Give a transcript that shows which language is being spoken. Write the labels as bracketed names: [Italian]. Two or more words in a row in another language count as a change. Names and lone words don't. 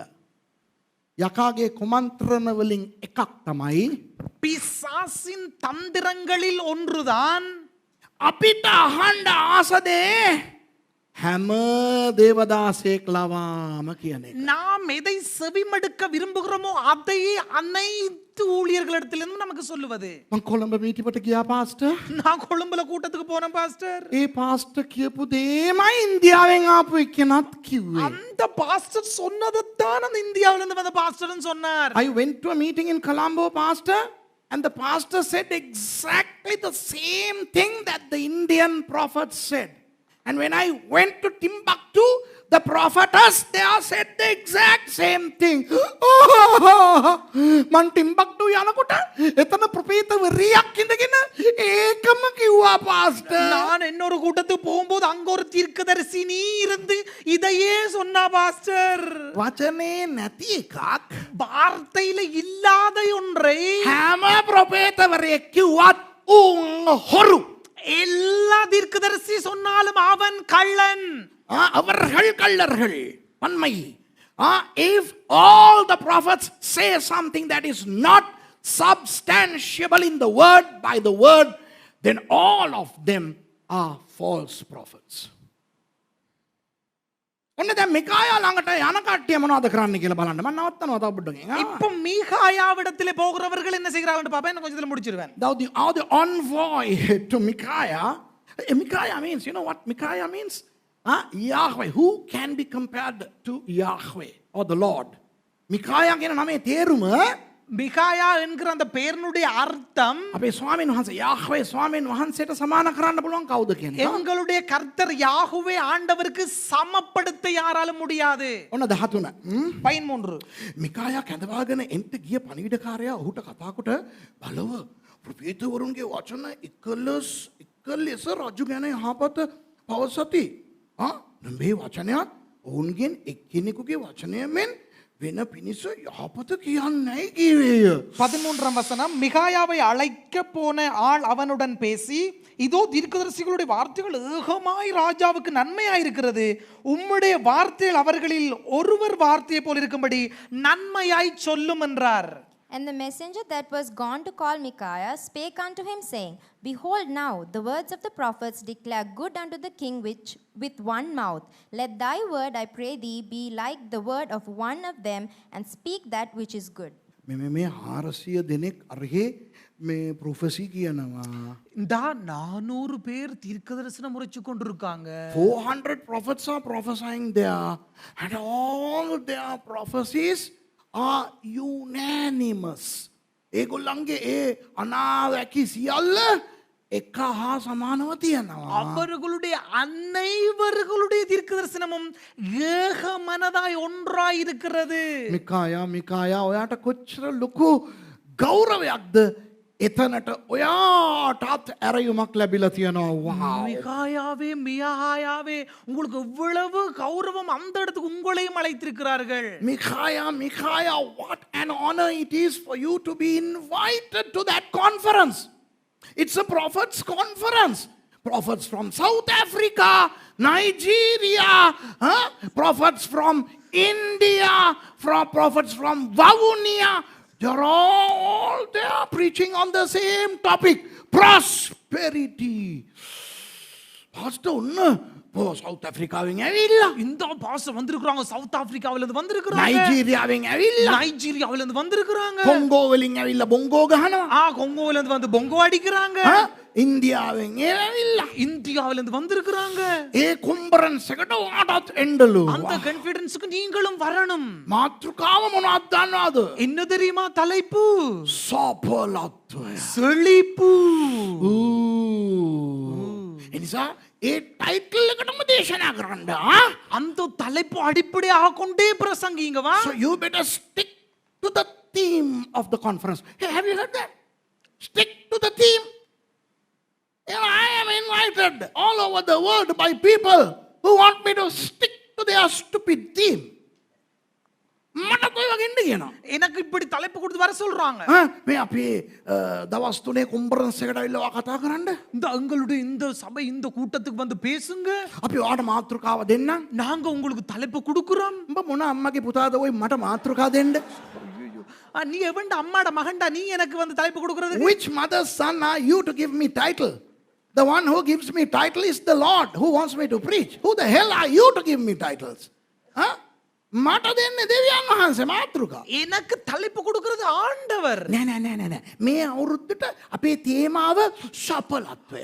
[Sinhala] යකාගේ කුමන්ත්‍රණ වලින් එකක් තමයි [Tamil] பிசாசின் தந்திரங்களில் ஒன்றுதான் [Sinhala] අපිට අහන්න ආසදේ හැම දේවදාසයෙක් ලවාම කියන එක. [Tamil] நாம் எதை செவிமடுக்க விரும்புகிறோமோ அதையே அனைத்து ஊழியர்களிடத்திலிருந்து நமக்கு சொல்லுவது. [Sinhala] මං කොළඹ මීටිපට ගියා පාස්ටර්. [Tamil] நான் கொழும்புல கூட்டத்துக்கு போனேன் பாஸ்டர். [Sinhala] ඒ පාස්ටර් කියපු දේමයි ඉන්දියාවෙන් ආපු එක්කෙනත් කිව්වේ. [Tamil] அந்த பாஸ்டர் சொன்னதைத்தான் அந்த இந்தியாவில இருந்து வந்த பாஸ்டர்னு சொன்னார். [English] I went to a meeting in Colombo, pastor, and the pastor said exactly the same thing that the Indian prophet said. And when I went to Timbuktu, the prophetess there said the exact same thing. [Sinhala] Man Timbuktu යනකොට එතන ප්‍රොපේතවරියක් ඉඳගෙන ඒකම කිව්වා pastor. [Tamil] நான் இன்னொரு கூட்டத்துக்கு போகும்போது அங்க ஒரு தீர்க்கதரிசி நீ இருந்து இதையே சொன்னா பாஸ்டர். [Sinhala] වචනේ නැති එකක් [Tamil] வார்த்தையில இல்லாத ஒன்றை [Sinhala] හැම ප්‍රොපේතවරියෙක් කිව්වත් උන් හොරු. [Tamil] எல்லா தீர்க்கதரிசி சொன்னாலும் அவன் கள்ளன். அவர்கள் கள்ளர்கள் பன்மை. [English] If all the prophets say something that is not substantiable in the word by the word, then all of them are false prophets. [Sinhala] ඔන්න දැන් මිකායා ළඟට යන කට්ටිය මොනවද කරන්න කියලා බලන්න. මම නවත්තනවා තව පොඩ්ඩකින්. [Tamil] இப்போ மீகாயாவிடத்திலே போகிறவர்கள் என்ன செய்கிறார்கள் பாப்பா என்ன கொஞ்சத்துல முடிச்சிருவேன். [English] Now the envoy to Micaiah, Micaiah means, you know what Micaiah means? Yahweh. Who can be compared to Yahweh or the Lord? [Sinhala] Micaiah කියන නමේ තේරුම [Tamil] மிகாயா என்கிற அந்த பெயரினுடைய அர்த்தம் [Sinhala] අපේ ස්වාමීන් වහන්සේ Yahweh ස්වාමීන් වහන්සේට සමාන කරන්න පුළුවන් කවුද කියන එක. [Tamil] எங்களுடைய கர்த்தர் யாஹ்வே ஆண்டவருக்கு சமப்படுத்த யாராலும் முடியாது. [Sinhala] ඔන්න 13. 13. මිකායා කැඳවාගෙන එන්ට ගිය පණිවිඩකාරයා ඔහුට කතා කොට බලව ප්‍රොපේතවරුන්ගේ වචන එකලෙස රජු ගැන යහපත පවසති. මේ වචනයක් ඔවුන්ගෙන් එක්කෙනෙකුගේ වචනය මෙන් වෙන පිණිස යහපත කියන්නයි කිවේය. [Tamil] 13ஆம் வசனம் மிகாயாவை அழைக்க போன ஆள் அவனுடன் பேசி இதோ தீர்க்கதரிசிகளுடைய வார்த்தைகள் ஏகமாய் ராஜாவுக்கு நன்மையாயிருக்கிறது உம்முடைய வார்த்தைகள் அவர்களில் ஒருவர் வார்த்தையை போல் இருக்கும்படி நன்மையாய் சொல்லும் என்றார். [English] And the messenger that was gone to call Micaiah spake unto him, saying, Behold now, the words of the prophets declare good unto the king which with one mouth. Let thy word, I pray thee, be like the word of one of them, and speak that which is good. [Sinhala] මේ 400 දෙනෙක් අරහේ මේ ප්‍රොෆෙසි කියනවා. [Tamil] இந்த 400 பேர் தீர்க்கதரிசனம் உரைச்சு கொண்டிருக்காங்க. [English] 400 prophets are prophesying there, and all their prophecies are unanimous. [Sinhala] ඒගොල්ලන්ගේ ඒ අනාවැකි සියල්ල එක හා සමානව තියෙනවා. [Tamil] அவர்களுடைய அனைவர்களுடைய தீர்க்க தரிசனமும் ஏக மனதாய் ஒன்றாய் இருக்கிறது. [Sinhala] මිකායා ඔයාට කොච්චර ලොකු ගෞරවයක්ද එතනට ඔයාටත් ඇරයුමක් ලැබිලා තියෙනවා. [Tamil] மிகாயாவே உங்களுக்கு எவ்வளவு கௌரவம் அந்த இடத்துக்கு உங்களையும் அழைத்திருக்கிறார்கள். [English] Micaiah, what an honor it is for you to be invited to that conference. It's a prophets conference. Prophets from South Africa, Nigeria, prophets from India, prophets from Vavonia. They're all there preaching on the same topic, prosperity. [Sinhala] Pastor, South Africa ඇවිල්ලා [Tamil] இந்த பாஸ்டர் வந்திருக்காங்க, சவுத் ஆப்பிரிக்காவில இருந்து வந்திருக்காங்க, [Sinhala] නයිජීරියාවෙන් ඇවිල්ලා [Tamil] நைஜீரியாவில இருந்து வந்திருக்காங்க, [Sinhala] කොංගෝ වලින් ඇවිල්ලා බොංගෝ ගහනවා. [Tamil] கொங்கோவில இருந்து வந்து பொங்கோ அடிக்கிறாங்க, [Sinhala] ඉන්දියාවෙන් ඇවිල්ලා [Tamil] இந்தியாவில இருந்து வந்திருக்காங்க. [Sinhala] ඒ කොම්බරන්ස් එකට ඔයාටත් එන්නලු. [Tamil] அந்த கான்ஃபிடன்ஸ்க்கு நீங்களும் வரணும். [Sinhala] මාතෘකාව මොනවද දන්නවද? [Tamil] என்ன தெரியுமா தலைப்பு? [Sinhala] සපලත්වය. [Tamil] செழிப்பு. [Sinhala] එනිසා ඒ ටයිටල් එකටම දේශනා කරන්න. [Tamil] அந்த தலைப்பு அடிப்படையாக கொண்டே பிரசங்கிங்க வா. [English] So you better stick to the theme of the conference. Hey, have you heard that? Stick to the theme. You know, I am invited all over the world by people who want me to stick to their stupid theme. [Sinhala] මට කොයි වගේ ඉන්න කියනවා. [Tamil] எனக்கு இப்படி தலைப்பு கொடுத்து வர சொல்றாங்க. [Sinhala] මේ අපි දවස් 3 කොන්ෆරන්ස් එකට අවිල්ලා කතා කරන්න. [Tamil] இந்த எங்களுடைய இந்த சபை இந்த கூட்டத்துக்கு வந்து பேசுங்க. [Sinhala] අපි ඔයාට මාතෘකාව දෙන්නම්. [Tamil] நாங்க உங்களுக்கு தலைப்பு கொடுக்கிறோம். [Sinhala] උඹ මොන අම්මගේ පුතාද ඔය මට මාතෘකාව දෙන්න? [Tamil] நீ எவன்டா அம்மாட மகன்டா நீ எனக்கு வந்து தலைப்பு கொடுக்கிறது? [English] Which mother's son are you to give me title? The one who gives me title is the Lord who wants me to preach. Who the hell are you to give me titles? [Sinhala] මට දෙන්නේ දෙවියන් වහන්සේ මාතෘකාව. [Tamil] எனக்கு தலைப்பு கொடுக்கிறது ஆண்டவர். [Sinhala] නෑ. මේ අවුරුද්දට අපේ තේමාව සපලත්වය.